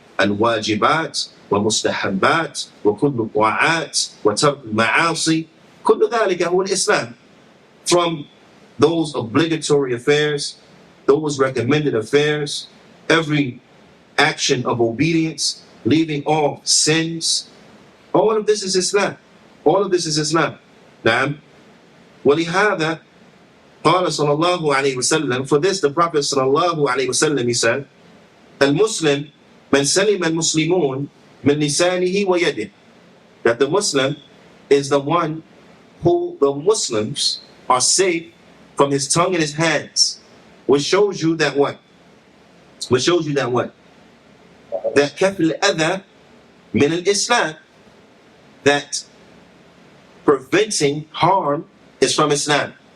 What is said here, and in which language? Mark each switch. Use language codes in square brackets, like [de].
[ar] الواجبات ومستحبات وكل الطاعات وترك المعاصي كل ذلك هو الإسلام. [en] From those obligatory affairs, those recommended affairs, every action of obedience, leaving off sins, all of this is Islam. All of this is Islam. نعم. [ar] ولهذا قال صلى الله عليه وسلم, [en] for this the Prophet [ar] صلى الله عليه وسلم, he said, Al-Muslim, man salim al-Muslimun min lisanihi wa yadih. [en] That the Muslim is the one who the Muslims are safe from his tongue and his hands. Which shows you that what? Which shows you that what? That [ar] kaf al-adha min al-Islam. [en] That preventing harm is from Islam.